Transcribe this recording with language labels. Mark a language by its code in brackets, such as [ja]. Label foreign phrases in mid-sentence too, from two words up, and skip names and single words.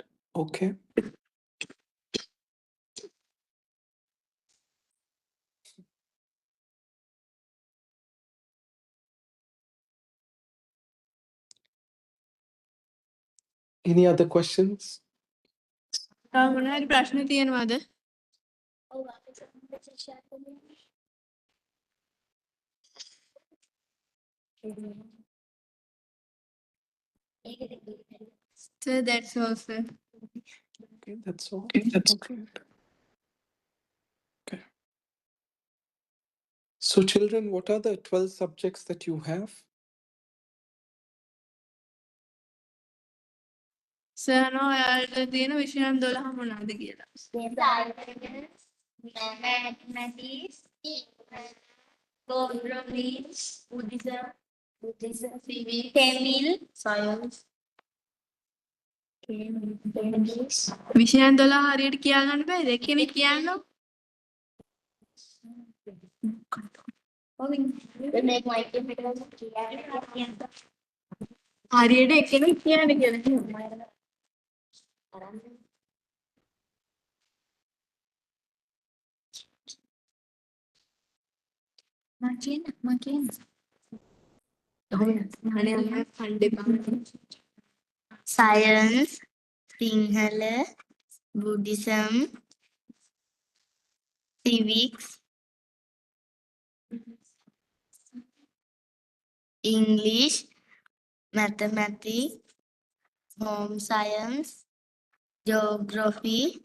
[en] Okay. Any other questions? [si] මොනවද ප්‍රශ්න තියෙනවද? [en] So that's all, sir. Okay, that's all. Okay. Okay. So, children, what are the 12 subjects that you have? [si] සර් ඔයාලට තියෙන විෂයන් 12 මොනවද කියලා. [en] Science, mathematics, geography, Buddhism, civics, Tamil, science, English. [si] විෂයන් 12 හරියට කියා ගන්න බෑද? එක්කෙනෙක් කියන්නකො. [en] Make my difficult. [si] හරියට එක්කෙනෙක් කියන්න කියලා. Makin. අනේ කණ්ඩේ [en] Science, Sinhala, Buddhism, civics, English, mathematics, home science, geography,